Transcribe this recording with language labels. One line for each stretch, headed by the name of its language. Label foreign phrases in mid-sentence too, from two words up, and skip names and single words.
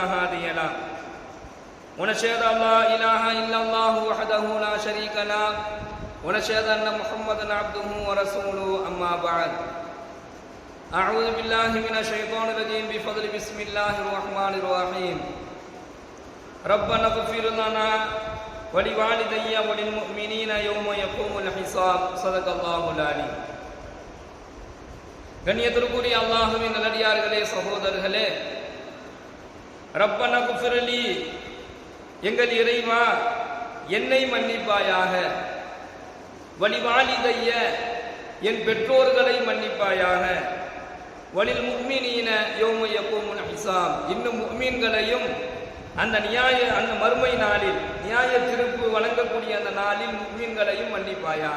Arabic: هادي له ونشهد أن لا إله إلا الله وحده لا شريك له ونشهد أن محمدا عبده ورسوله أما بعد أعوذ بالله من الشيطان الرجيم بفضل بسم الله الرحمن الرحيم ربنا اغفر لنا ولوالدي وللمؤمنين يوم يقوم الحساب صدق الله العليم.
Tamil: கண்ணியத்திற்குரிய அல்லாஹ்வின் நல்லடியார்களே, சகோதரர்களே,
Arabic: ربنا اغفر لي,
Tamil: எங்கள் இறைவா என்னை மன்னிப்பாயாக, வலிவாலிதைய என் பெற்றோர்களை மன்னிப்பாயாக,
Arabic: وللمؤمنين يوم يقوم الحساب,
Tamil: இன்னும் முஃமின்களையும் அந்த மறுமை நாளில் நியாய தீர்ப்பு வழங்கக்கூடிய அந்த நாளில் முஃமின்களையும் மன்னிப்பாயாக.